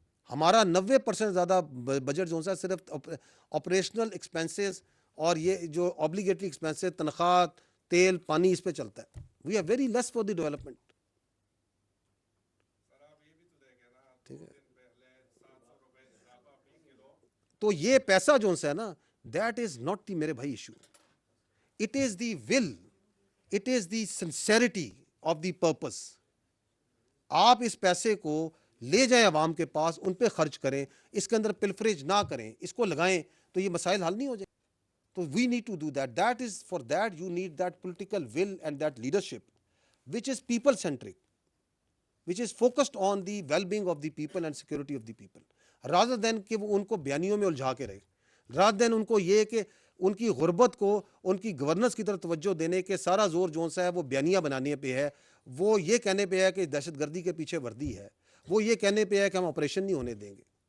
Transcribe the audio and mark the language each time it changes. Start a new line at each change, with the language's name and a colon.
Urdu: ہمارا 90% زیادہ بجٹ جو ہے صرف آپریشنل ایکسپینسز اور یہ جو obligatory ایکسپینسز, تنخواہ, تیل, پانی, اس پہ چلتا ہے.
English: We are very less for the development.
Urdu: ٹھیک ہے, تو یہ پیسہ جو ہے نا,
English: that is not the
Urdu: میرے بھائی issue.
English: It is the will, it is the sincerity of the purpose.
Urdu: آپ اس پیسے کو لے جائیں عوام کے پاس, ان پہ خرچ کریں, اس کے اندر پلفریج نہ کریں, اس کو لگائیں, تو یہ مسائل حل نہیں ہو جائیں. تو
English: We need to do that. That is for that you need that political will and that leadership which is people centric, which is focused on the well-being of the people and security of the people, rather than
Urdu: کہ وہ ان کو بیانیوں میں الجھا کے رہے,
English: rather than
Urdu: ان کو یہ کہ ان کی غربت کو ان کی گورننس کی طرف توجہ دینے کے سارا زور جو سا ہے وہ بیانیاں بنانے پہ ہے, وہ یہ کہنے پہ ہے کہ دہشت گردی کے پیچھے وردی ہے, وہ یہ کہنے پہ ہے کہ ہم آپریشن نہیں ہونے دیں گے.